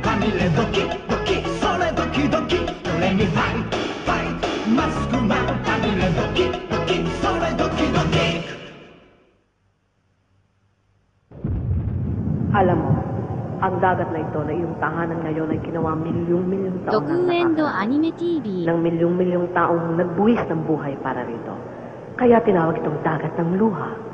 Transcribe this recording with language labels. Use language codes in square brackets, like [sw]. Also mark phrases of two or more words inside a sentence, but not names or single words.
[ja] れドキドキそれドキドキドレミファイトファイトマスクマンはぐれドキドキそれドキドキ。 [tl] Alam mo, ang dagat na ito na iyong tahanan ngayon ay ginawa milyong-milyong taon Anime TV ng milyong-milyong taong nagbuwis ng buhay para rito. Kaya tinawag itong dagat ng luha.